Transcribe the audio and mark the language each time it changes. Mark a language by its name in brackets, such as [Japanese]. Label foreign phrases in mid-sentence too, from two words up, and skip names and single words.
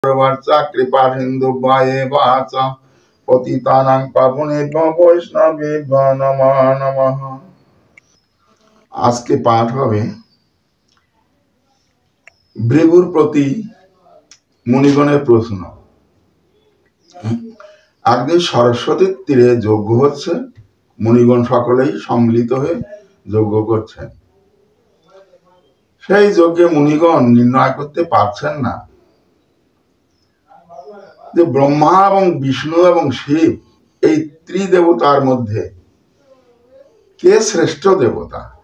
[Sanskrit] वाचा कृपा सिंधु वाचा पतितानां पावनेभ्यो वैष्णवेभ्यो नमः नमः। [Hindi] आज के पाठ [Bangla] হবে ভৃগুর প্রতি মুনিগণের প্রশ্ন। একদিন সরস্বতীর তীরে যজ্ঞ হচ্ছে, মুনিগণ সকলেই সম্মিলিত হয়ে যজ্ঞ করছেন। সেই যজ্ঞে মুনিগণ নির্ণয় করতে পারছেন না যে ব্রহ্মা এবং বিষ্ণু এবং শিব এই ত্রিদেবতার মধ্যে কে শ্রেষ্ঠ দেবতা।